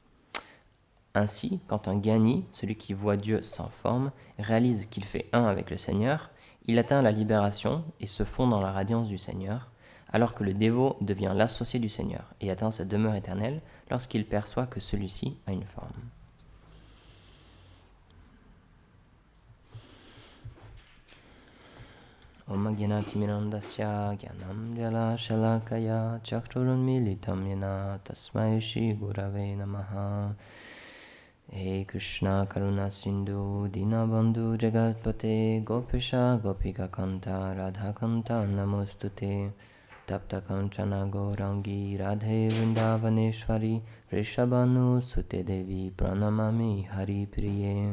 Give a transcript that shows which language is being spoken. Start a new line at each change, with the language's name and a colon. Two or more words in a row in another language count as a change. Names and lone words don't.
French: Ainsi, quand un Gyani, celui qui voit Dieu sans forme, réalise qu'il fait un avec le Seigneur, il atteint la libération et se fond dans la radiance du Seigneur, alors que le dévot devient l'associé du Seigneur et atteint sa demeure éternelle lorsqu'il perçoit que celui-ci a une forme.
Sanskrit: Om Gyanatimirandasya Gyanam Jala Shalakaya Chakrurunmilitam Yena Tasmai Shri Gurave Namaha. He Krishna Karuna Sindhu Dinabandhu Jagatpate Gopisha Gopika Kanta Radha Kanta Namostute Tapta Kanchana Gaurangi Radhe Vrindavaneshwari Rishabhanu Sute Devi Pranamami Hari Priye.